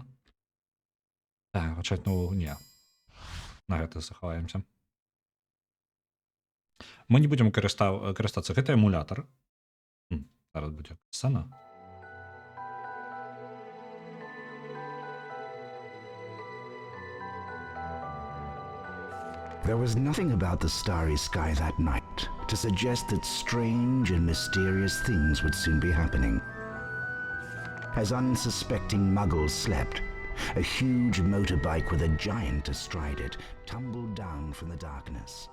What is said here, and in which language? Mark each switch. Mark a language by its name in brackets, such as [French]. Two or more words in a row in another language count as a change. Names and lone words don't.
[Belarusian] Так, пачаць новую не. На гэта захаваемся. Мы не будзем карыстацца, гэта эмулятар. Зараз будзе сцена. [English] There was nothing about the starry sky that night to suggest that strange and mysterious things would soon be happening. As unsuspecting muggles slept, a huge motorbike with a giant astride it tumbled down from the darkness.